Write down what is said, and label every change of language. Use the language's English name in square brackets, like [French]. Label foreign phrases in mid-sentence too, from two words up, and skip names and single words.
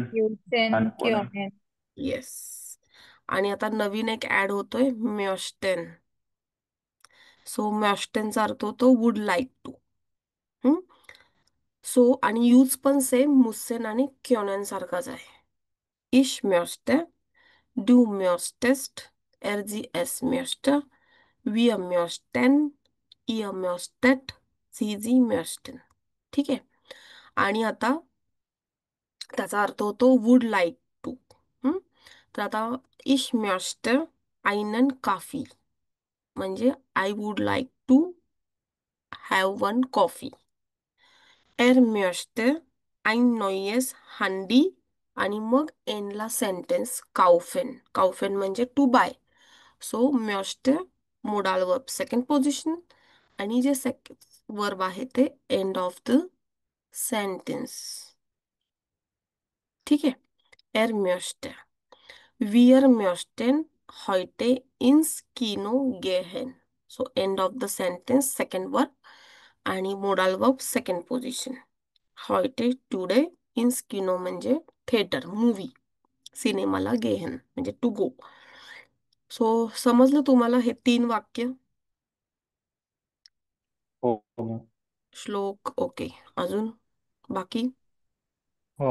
[Marathi] युसेन आणि कोणा. किओनेन. येस, आणि आता नवीन एक ऍड होतोय, म्योस्टेन. सो म्योस्टेनचा अर्थ होतो [English] would like to. [Marathi] सो आणि यूज पण सेम मुसेन आणि क्योनेन सारखाच आहे. [German] Ich möchte, du möchtest, sie möchte, wir möchten, ihr möchtet, sie möchten. [Marathi] ठीक आहे, आणि आता त्याचा अर्थ होतो [English] would like to. [Marathi] तर आता [German] ich möchte einen Kaffee [Marathi] म्हणजे [English] I would like to have one coffee. [German] möchte ein neues Handy, [Marathi] आणि मग एनला सेंटेन्स काउफेन. काउफेन म्हणजे [English] to buy. [Marathi] सो möchte [English] modal verb second position, [Marathi] आणि जे वर्ब आहे ते [English] end of the sentence. [Marathi] ठीक आहे. [German] Er möchte. Wir möchten heute ins Kino gehen. [English] So end of the sentence, second verb आणि modal verb second position. [Marathi] heute today [German] ins Kino [Marathi] म्हणजे [English] theatre, movie. [Marathi] सिनेमाला गेहन म्हणजे [English] to go. [Marathi] सो समजलं तुम्हाला हे 3 वाक्य? हो हो. श्लोक ओके. अजून बाकी? हो.